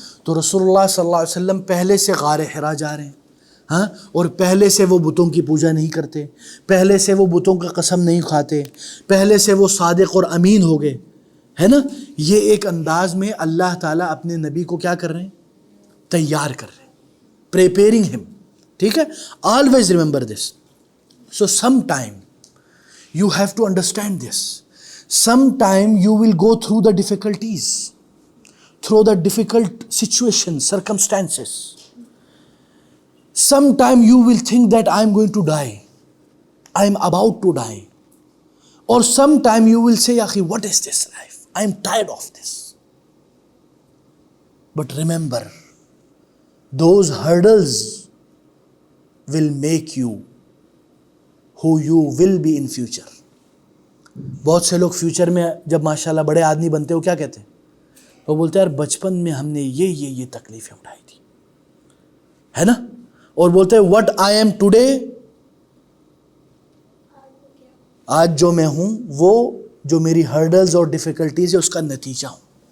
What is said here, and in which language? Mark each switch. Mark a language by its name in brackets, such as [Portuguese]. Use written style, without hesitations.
[Urdu] تو رسول اللہ صلی اللہ علیہ وسلم پہلے سے غار حرا جا رہے ہیں, اور پہلے سے وہ بتوں کی پوجا نہیں کرتے, پہلے سے وہ بتوں کا قسم نہیں کھاتے, پہلے سے وہ صادق اور امین ہو گئے, ہے نا. یہ ایک انداز میں اللہ تعالیٰ اپنے نبی کو کیا کر رہے ہیں؟ تیار کر رہے ہیں, [English] Preparing ہم. [Urdu] ٹھیک ہے. [English] Always remember this. So sometime you have to understand this. Sometime you will go through the difficulties, through the difficult situation, circumstances. Sometime you will think that I am going to die, I am about to die. Or sometime you will say, Akhi, what is this life? I am tired of this. But remember, those hurdles will make you who you will be in future. [Urdu] بہت سے لوگ future میں جب ماشاءاللہ بڑے آدمی بنتے ہو کیا کہتے ہیں؟ وہ بولتے ہیں یار بچپن میں ہم نے یہ تکلیفیں اٹھائی تھی, ہے نا. اور بولتے ہیں [English] what I am today, [Urdu] آج جو میں ہوں وہ جو میری ہرڈلز اور ڈیفیکلٹیز ہے اس کا نتیجہ ہوں.